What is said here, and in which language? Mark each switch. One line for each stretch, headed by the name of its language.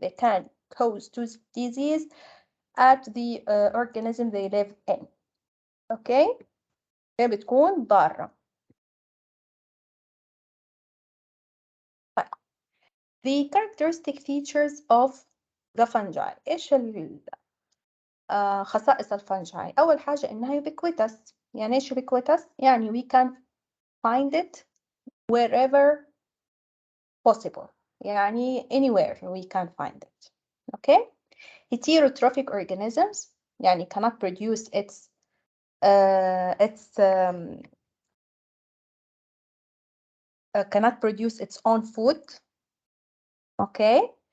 English: They can cause disease at the organism they live in.
Arabic: Okay, هي بتكون ضارة.
English: The characteristic features of the fungi.
Arabic: إيش خصائص الفنجاي؟ أول حاجة إنها ubiquitous. يعني إيش
English: ubiquitous؟ يعني we can find it wherever possible. يعني anywhere we can find it. Okay? Heterotrophic organisms يعني cannot produce its own food. Okay?